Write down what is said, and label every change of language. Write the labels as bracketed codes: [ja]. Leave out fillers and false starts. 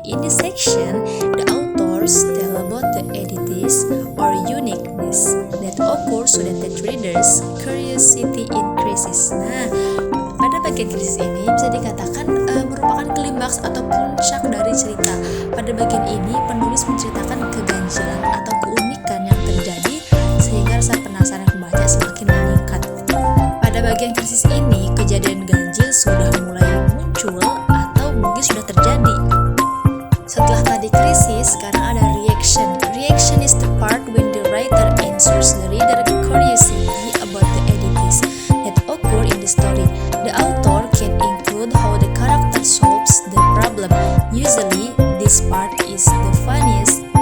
[en] In this section, the authors tell about the oddities or uniqueness that occurs so that the reader's curiosity increases. [id] Nah, pada bagian krisis ini bisa dikatakan merupakan klimaks atau puncak dari cerita. Pada bagian ini penulis menceritakan keganjilan atau keunikan yang terjadi sehingga rasa penasaran pembaca semakin meningkat. Pada bagian krisis ini kejadian ganjil sudah mulai muncul atau mungkin sudah terjadi. Setelah tadi krisis, sekarang ada reaction. [en] Reaction is the part when the writer answers the reader curiosity about the oddities that occur in the story. The author can include how the character solves the problem. Usually, this part is the funniest.